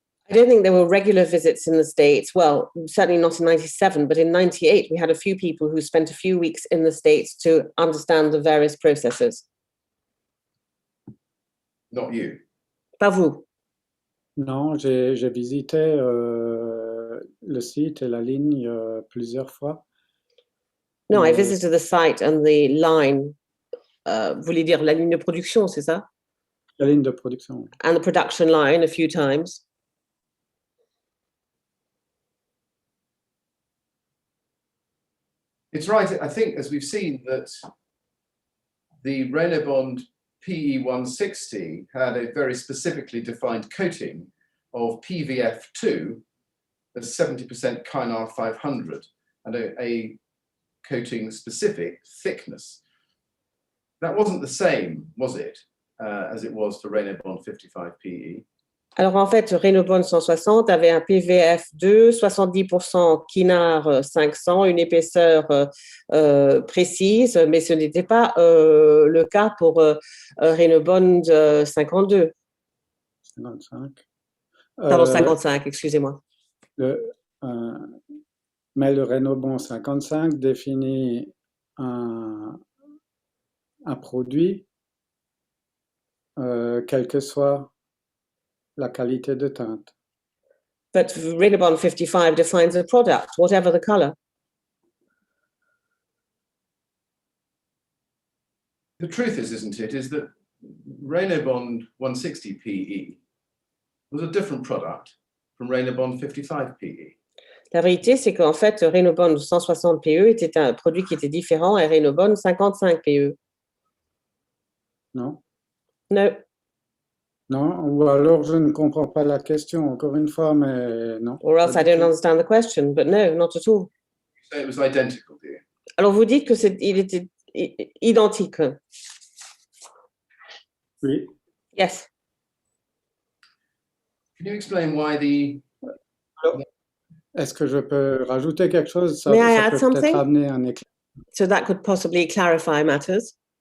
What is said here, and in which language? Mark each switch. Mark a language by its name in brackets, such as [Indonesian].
[English] I don't think there were regular visits in the States. Well, certainly not in 97, but in 98, we had a few people who spent a few weeks in the States to understand the various processes. Not you. [French] Pas vous. Non, j'ai visité le site et la ligne plusieurs fois. [English] No, I visited the site and the line. [French] Vous voulez dire la ligne de production, c'est ça? La ligne de production. [English] And the production line a few times. It's right, I think, as we've seen, that the Renobond PE 160 had a very specifically defined coating of PVF2 as 70% Kynar 500 and a coating specific thickness. That wasn't the same, was it, as it was for Renobond 55 PE? [French] Alors, en fait, Renobond 160 avait un PVF2, 70% Kynar 500, une épaisseur précise, mais ce n'était pas le cas pour Renobond 52. 55. Pardon, 55, excusez-moi. Mais le Renobond 55 définit un produit, quelle que soit la qualité de teinte. [English] But Renobond 55 defines a product, whatever the color. The truth is, isn't it, is that Renobond 160 PE was a different product from Reynobond 55 PE. [French] La vérité, c'est qu'en fait, Reynobond 160 PE était un produit qui était différent et Reynobond 55 PE. Non? [English] No. [French] Non? Ou alors je ne comprends pas la question, encore une fois, mais non. [English] Or else I don't understand the question, but no, not at all. So it was identical, do you? [French] Alors vous dites que il était identique. Oui. [English] Yes. Can you explain why the... [French] Est-ce que je peux rajouter quelque chose? Ça, [English] May I [French] ça [English] add [French] peut [English] something? [French] peut-être amener un éclair. [English] So that could possibly clarify matters.